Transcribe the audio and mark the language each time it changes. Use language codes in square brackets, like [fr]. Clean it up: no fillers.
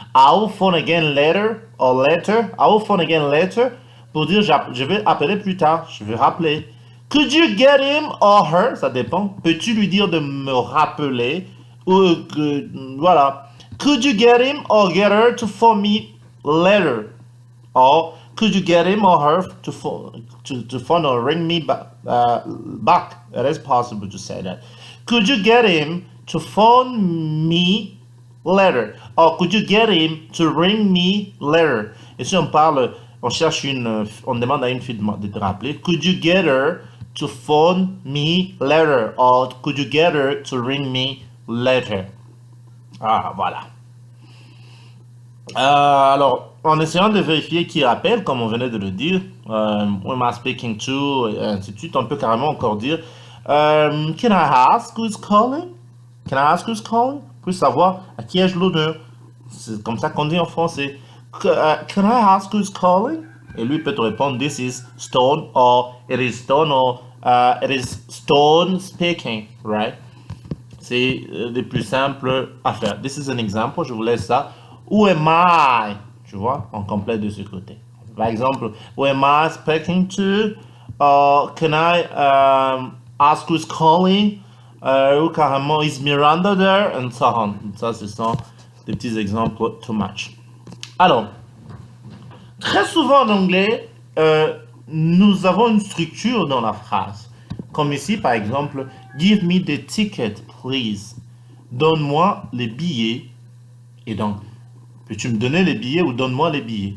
[en] I will phone again later, or later. I will phone again later, [fr] pour dire je vais appeler plus tard, je vais rappeler. [en] Could you get him or her? [fr] Ça dépend. Peux-tu lui dire de me rappeler? Ou voilà. [en] Could you get him or get her to phone me later? Or could you get him or her to phone or ring me back? It is possible to say that. Could you get him to phone me later? Or could you get him to ring me later? [fr] Et si on parle, on cherche on demande à une fille de te rappeler. [en] Could you get her to phone me later? Or could you get her to ring me later? [fr] Ah, voilà. Alors, en essayant de vérifier qui appelle, comme on venait de le dire, [en] who am I speaking to, [fr] et ainsi de suite, on peut carrément encore dire, [en] can I ask who's calling? [fr] Can I ask who's calling? Pour savoir à qui ai-je l'honneur. C'est comme ça qu'on dit en français. [en] Can I ask who's calling? [fr] Et lui peut te répondre, [en] this is Stone, or it is Stone, or it is Stone speaking, right? [fr] C'est les plus simples à faire. [en] This is an example, [fr] je vous laisse ça. [en] Who am I? [fr] Tu vois, on complète de ce côté. Par exemple, [en] who am I speaking to? Can I ask who's calling? [fr] Ou carrément, [en] is Miranda there? And so on. [fr] Ça, ce sont des petits exemples [en] to match. [fr] Alors, très souvent en anglais, nous avons une structure dans la phrase. Comme ici, par exemple, [en] give me the ticket, please. [fr] Donne-moi les billets. Et donc, peux-tu me donner les billets ou donne-moi les billets?